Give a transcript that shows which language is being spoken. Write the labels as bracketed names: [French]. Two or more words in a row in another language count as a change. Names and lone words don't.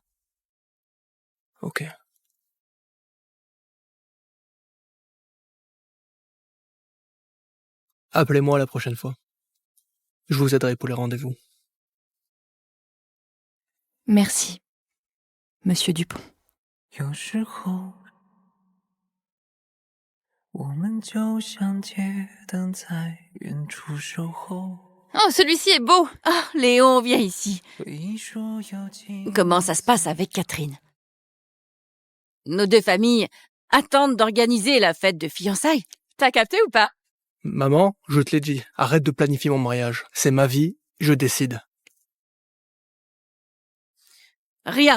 [French] Ok. Appelez-moi la prochaine fois. Je vous aiderai pour les rendez-vous. Merci, Monsieur Dupont. [Chinese] 有时候我们就像街灯在远处守候 [French] Oh, celui-ci est beau. Ah, Léon, viens ici. [Chinese] 回忆说要紧 [French] Comment ça se passe avec Catherine? Nos deux familles attendent d'organiser la fête de fiançailles. T'as capté ou pas? Maman, je te l'ai dit, arrête de planifier mon mariage. C'est ma vie, je décide. Rien.